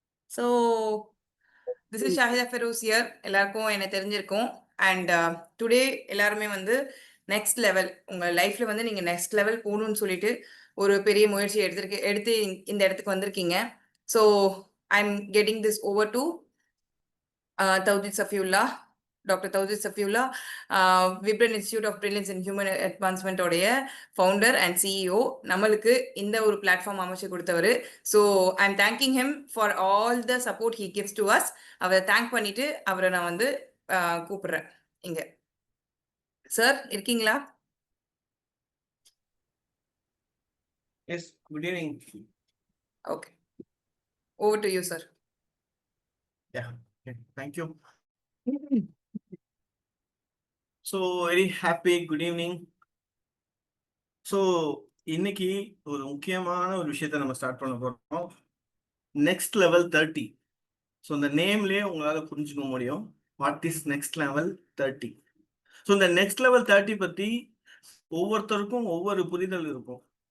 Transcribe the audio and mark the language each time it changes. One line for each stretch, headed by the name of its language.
English: So, this is Shahida Feroz here.
Tamil: எல்லாருக்கும் என்ன தெரிஞ்சிருக்கும்.
English: And today
Tamil: எல்லாருமே வந்து next level உங்க லைஃப்ல வந்து நீங்க next level போகணும்னு சொல்லிட்டு ஒரு பெரிய முயற்சி எடுத்து இந்த இடத்துக்கு வந்திருக்கீங்க.
English: So, I'm getting this over to Tawhid Safiullah, Dr. Tawhid Safiullah, Vibran Institute of Brilliance in Human Advancement உடைய founder and CEO.
Tamil: நம்மளுக்கு இந்த ஒரு பிளாட்ஃபார்ம் அமைச்சு கொடுத்தவர்.
English: So I'm thanking him for all the support he gives to us.
Tamil: அவரை thank பண்ணிட்டு அவரை நான் வந்து கூப்பிடுறேன். இங்க சார் இருக்கீங்களா?
English: Yes, good evening. Okay. Over to you, sir. Yeah, okay, thank you. So, very happy good evening.
Tamil: So, இன்னைக்கு ஒரு முக்கியமான ஒரு விஷயத்தை நம்ம ஸ்டார்ட் பண்ண போறோம். Next level 30. ஸோ இந்த நேம்லேயே உங்களால் புரிஞ்சுக்க முடியும்
English: What is next level 30.
Tamil: So இந்த நெக்ஸ்ட் லெவல் 30 பற்றி ஒவ்வொருத்தருக்கும் ஒவ்வொரு புரிதல் இருக்கும்.